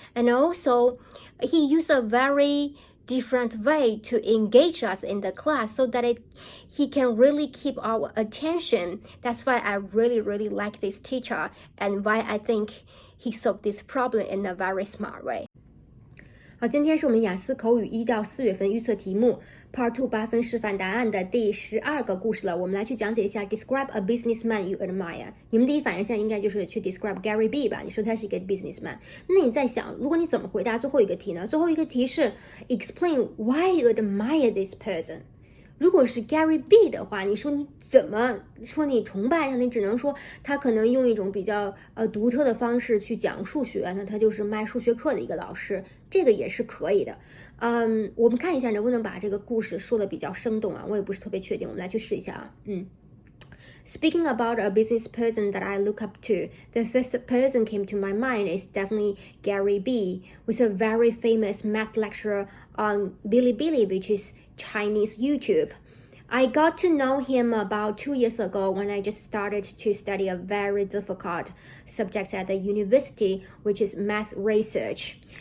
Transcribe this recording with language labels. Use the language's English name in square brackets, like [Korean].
[English] And also he used a very different way to engage us in the class so that he can really keep our attention. That's why I really like this teacher and why I think he solved this problem in a very smart way. [Chinese] 好，今天是我们雅思口语1到4月份预测题目 Part2 8分示范答案的第12个故事了。我们来去讲解一下 [English] Describe a businessman you admire。 [Chinese] 你们第一反应现在应该就是去 Describe Gary B 吧，你说他是一个 businessman。那你在想，如果你怎么回答最后一个题呢？最后一个题是 [English] Explain why you admire this person。 [Chinese] 如果是 Gary B 的话，你说你怎么说你崇拜他？你只能说他可能用一种比较独特的方式去讲数学，那他就是卖数学课的一个老师，这个也是可以的。我们看一下能不能把这个故事说的比较生动啊，我也不是特别确定，我们来去试一下啊。 [English] Speaking about a business person that I look up to, the first person came to my mind is definitely Gary B, who's a very famous math lecturer on Bilibili, which is Chinese YouTube. I got to know him about 2 years ago when I just started to study a very difficult subject at the university, which is math research.